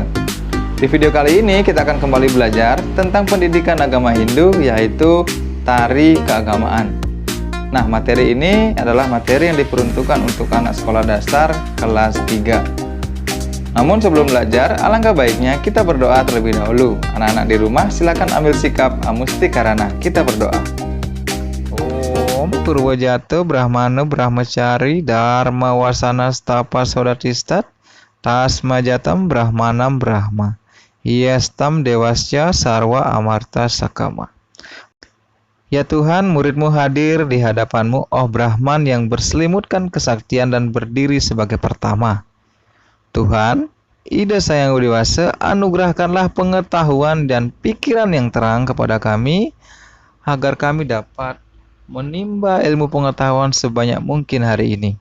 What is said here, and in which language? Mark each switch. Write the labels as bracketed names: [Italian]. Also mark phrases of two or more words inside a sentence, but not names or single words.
[Indonesian] Di video kali ini kita akan kembali belajar tentang pendidikan agama Hindu, yaitu tari keagamaan. Nah, materi ini adalah materi yang diperuntukkan untuk anak sekolah dasar kelas 3. Namun sebelum belajar, alangkah baiknya kita berdoa terlebih dahulu. Anak-anak di rumah silakan ambil sikap amustikarana. Kita berdoa. [Sanskrit] ओम् पूर्वजात ब्राह्मण ब्रह्मचारी धर्म वासन स्तप सोदतिष्ठत् तस्माज्जातं ब्राह्मणं ब्रह्म यस्तं देवस्य सर्व अमर्त सकाम. [Indonesian] Ya Tuhan, muridmu hadir di hadapanmu, oh Brahman yang berselimutkan kesaktian dan berdiri sebagai pertama. Tuhan, Ida Sayang Widi Wasa, anugerahkanlah pengetahuan dan pikiran yang terang kepada kami, agar kami dapat menimba ilmu pengetahuan sebanyak mungkin hari ini.